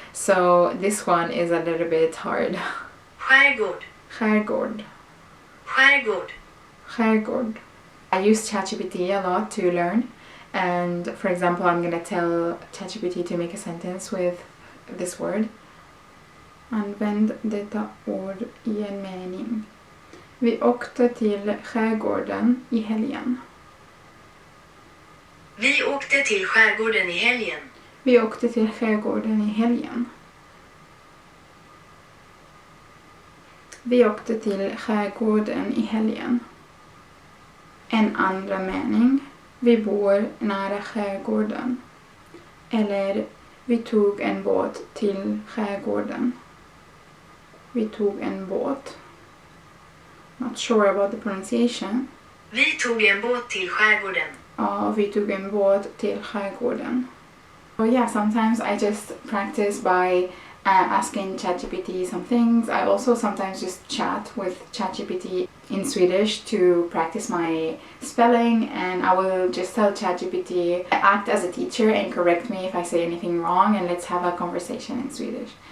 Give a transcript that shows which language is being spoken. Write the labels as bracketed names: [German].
[English] So this one is a little bit hard. [Swedish] Skärgård. Skärgård. Skärgård. Skärgård. [English] I use ChatGPT a lot to learn, and for example I'm gonna tell ChatGPT to make a sentence with this word. [Swedish] Använd detta ord i en mening. Vi åkte till skärgården i helgen. Vi åkte till skärgården i helgen. Vi åkte till skärgården i helgen. Vi åkte till skärgården i helgen. En andra mening. Vi bor nära skärgården. Eller vi tog en båt till skärgården. Vi tog en båt. [English] Not sure about the pronunciation. [Swedish] Vi tog en båt till skärgården. Ja, vi tog en båt till skärgården. [English] Oh yeah, sometimes I just practice by asking ChatGPT some things. I also sometimes just chat with ChatGPT in Swedish to practice my spelling, and I will just tell ChatGPT act as a teacher and correct me if I say anything wrong, and let's have a conversation in Swedish.